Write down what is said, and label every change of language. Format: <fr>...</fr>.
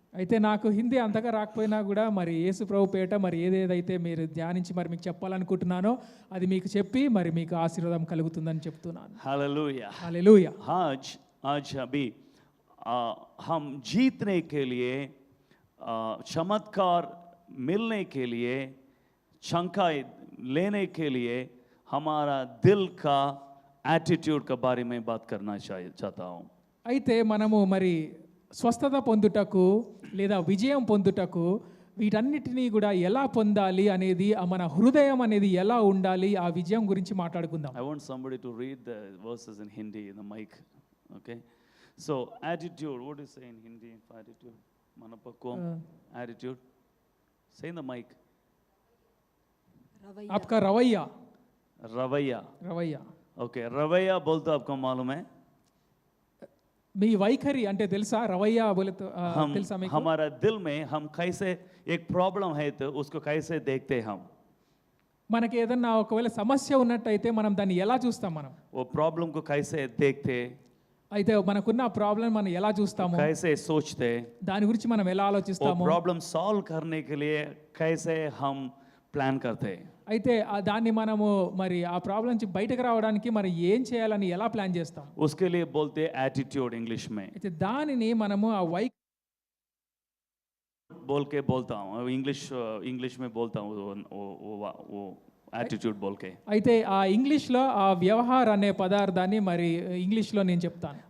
<te>అయితే నాకు హిందీ అంతగా రాకపోయినా కూడా మరి యేసు ప్రభు పేట మరి ఏదేదైతే మీరు ధ్యానించి మరి మీకు చెప్పాలనుకుంటున్నానో అది మీకు చెప్పి మరి మీకు ఆశీర్వాదం కలుగుతుందని చెప్తున్నాను.</te> <hi>हालेलुया.</hi> <te>హల్లెలూయా.</te> <hi>आज अभी हम जीतने के लिए, चमत्कार मिलने के लिए, शंका लेने के लिए हमारा दिल का एटीट्यूड के बारे में बात करना चाहता हूँ.</hi> <te>అయితే మనము మరి స్వస్థత పొందుటకు లేదా విజయం పొందుటకు వీటన్నిటినీ కూడా ఎలా పొందాలి అనేది, మన హృదయం అనేది ఎలా ఉండాలి, ఆ విజయం గురించి మాట్లాడుకుందాం.</te> <en>I want somebody to read the verses in Hindi in the mic. Okay. So attitude, what do you say in Hindi for attitude? Manapakvam, attitude. Say in the mic.</en> <hi>आपका रवैया. रवैया. रवैया. Okay, रवैया बोल तो आपको मालूम है?</hi> <te>మీ వైఖరి అంటే తెలుసా?</te> <hi>రవయ్య బోలతో</hi> <te>తెలుసా మీకు?</te> <hi>हमारा दिल में हम कैसे एक प्रॉब्लम है तो उसको कैसे देखते हम?</hi> <te>మనకి ఏదన్నా ఒకవేళ సమస్య ఉన్నట్టయితే మనం దాన్ని ఎలా చూస్తాం? మనం</te> <hi>वो प्रॉब्लम को कैसे देखते,</hi> <te>అయితే మనకున్న ప్రాబ్లం మనం ఎలా చూస్తాము,</te> <hi>कैसे सोचते,</hi> <te>దాని గురించి మనం ఎలా</te> <hi>वो</hi> <te>ఆలోచిస్తాము,</te> <hi>प्रॉब्लम सॉल्व करने के लिए कैसे हम प्लान करते.</hi> <te>అయితే దాన్ని మనము మరి ఆ ప్రాబ్లం నుంచి బయటకు రావడానికి మరి ఏం చేయాలని ఎలా ప్లాన్ చేస్తాం?</te> <hi>उसके लिए बोलते एटीट्यूड इंग्लिश में.</hi> <te>అయితే దానిని మనము ఆ</te> <hi>बोल के बोलता हूँ, इंग्लिश में बोलता हूँ वो एटीट्यूड बोल के.</hi> <te>అయితే ఆ ఇంగ్లీష్లో ఆ వ్యవహార అనే పదార్థాన్ని మరి ఇంగ్లీష్లో నేను చెప్తాను.</te>